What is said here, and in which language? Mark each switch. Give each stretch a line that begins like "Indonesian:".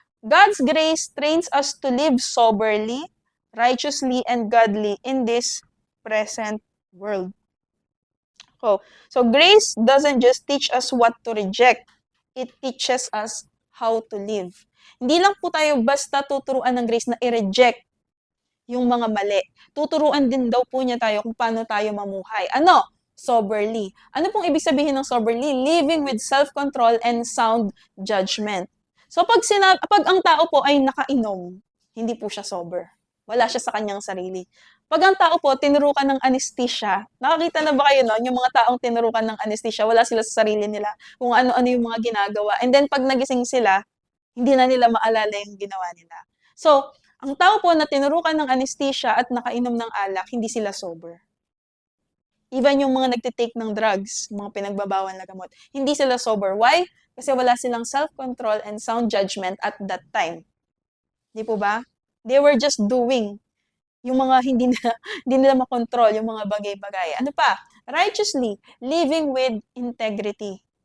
English: God's grace trains us to live soberly, righteously, and godly in this present world. So grace doesn't just teach us what to reject. It teaches us how to live.
Filipino: Hindi lang po tayo basta tuturuan ng grace na i-reject yung mga mali. Tuturuan din daw po niya tayo kung paano tayo mamuhay. Ano? Soberly. Ano pong ibig sabihin ng soberly?
English: Living with self-control and sound judgment.
Filipino: So pag ang tao po ay nakainom, hindi po siya sober. Wala siya sa kanyang sarili. Pag ang tao po tinurukan ng anesthesia, nakakita na ba kayo noon, yung mga taong tinurukan ng anesthesia, wala sila sa sarili nila, kung ano-ano yung mga ginagawa. And then pag nagising sila, hindi na nila maalala yung ginawa nila. So, ang tao po na tinurukan ng anesthesia at nakainom ng alak, hindi sila sober. Even yung mga nagtitake ng drugs, mga pinagbabawal na gamot, hindi sila sober.
English: Why?
Filipino: Kasi wala silang
English: self-control and sound judgment at that time.
Filipino: Di po ba?
English: They were just doing
Filipino: yung mga hindi nila makontrol, yung mga bagay-bagay. Ano pa?
English: Righteously, living with integrity.